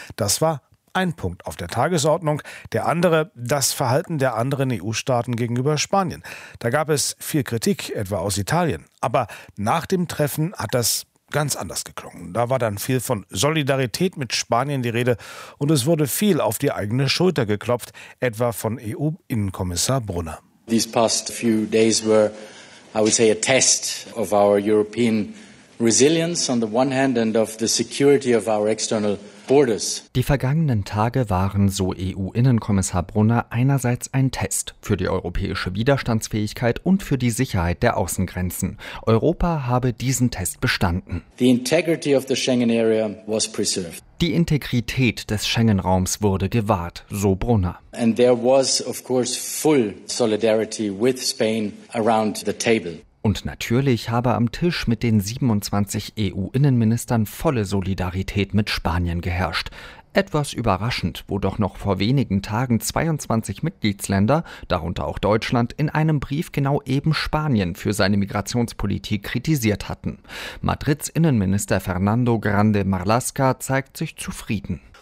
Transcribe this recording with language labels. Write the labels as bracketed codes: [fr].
[de] Das war ein Punkt auf der Tagesordnung, der andere das Verhalten der anderen EU-Staaten gegenüber Spanien. Da gab es viel Kritik, etwa aus Italien. Aber nach dem Treffen hat das ganz anders geklungen. Da war dann viel von Solidarität mit Spanien die Rede und es wurde viel auf die eigene Schulter geklopft, etwa von EU-Innenkommissar Brunner. [en] These past few days were, I would say, a test of our European resilience on the one hand and of the security of our external. [de] Die vergangenen Tage waren, so EU-Innenkommissar Brunner, einerseits ein Test für die europäische Widerstandsfähigkeit und für die Sicherheit der Außengrenzen. Europa habe diesen Test bestanden. [en] The integrity of the Schengen area was preserved. [de] Die Integrität des Schengen-Raums wurde gewahrt, so Brunner. [en] And there was, of course, full solidarity with Spain around the table. [de] Und natürlich habe am Tisch mit den 27 EU-Innenministern volle Solidarität mit Spanien geherrscht. Etwas überraschend, wo doch noch vor wenigen Tagen 22 Mitgliedsländer, darunter auch Deutschland, in einem Brief genau eben Spanien für seine Migrationspolitik kritisiert hatten. Madrids Innenminister Fernando Grande Marlaska zeigt sich zufrieden.